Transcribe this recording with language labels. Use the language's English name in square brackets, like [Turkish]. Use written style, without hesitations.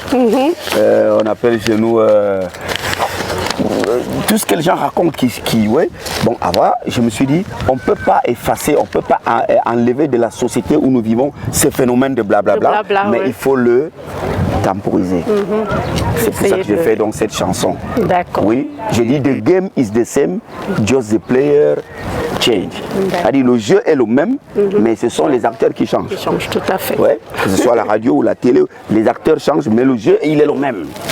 [French] On appelle chez nous tout ce que les gens racontent bon, avant, je me suis dit, on ne peut pas effacer, on ne peut pas enlever de la société où nous vivons ces phénomènes de blablabla, mais il faut le temporiser. C'est pour ça que je fais donc cette chanson. D'accord. Oui, je dis, [English] the game is the same, just the player change. [French] C'est-à-dire, le jeu est le même, mais ce sont les acteurs qui changent. Qui changent, tout à fait. Ouais, que ce soit la radio ou la télé, les acteurs changent, mais le jeu, il est le même.